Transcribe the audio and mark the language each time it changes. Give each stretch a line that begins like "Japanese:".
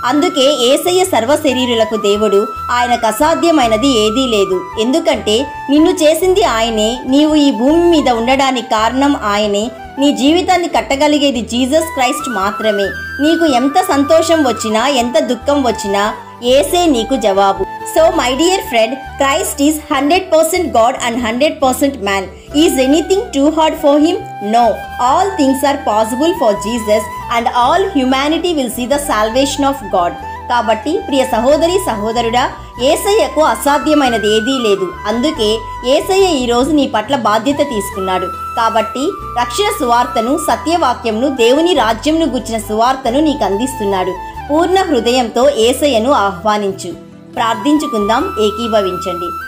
Telugu: అందుకే యేసయ్య సర్వ శరీరులకు దేవుడు. ఆయనకు అసాధ్యమైనది ఏదీ లేదు. ఎందుకంటే నిన్ను చేసింది ఆయనే. నీవు ఈ భూమి మీద ఉండడానికి కారణం ఆయనే. నీ జీవితాన్ని కట్టగలిగేది జీసస్ క్రైస్ట్ మాత్రమే. నీకు ఎంత సంతోషం వచ్చినా, ఎంత దుఃఖం వచ్చినా యేసే నీకు జవాబు.
English: So my dear friend, Christ is 100% God and 100% man. Is anything too hard for him? No. All things are possible for Jesus and all humanity will see the salvation of God.
Telugu: కాబట్టి ప్రియ సహోదరి సహోదరుడా, యేసయ్యకు అసాధ్యమైనది ఏదీ లేదు. అందుకే యేసయ్య ఈరోజు నీ పట్ల బాధ్యత తీసుకున్నాడు. కాబట్టి రక్షణ సువార్తను, సత్యవాక్యంను, దేవుని రాజ్యంను గుర్చిన సువార్తను నీకు అందిస్తున్నాడు. పూర్ణ హృదయంతో యేసయ్యను ఆహ్వానించు. ప్రార్థించుకుందాం, ఏకీభవించండి.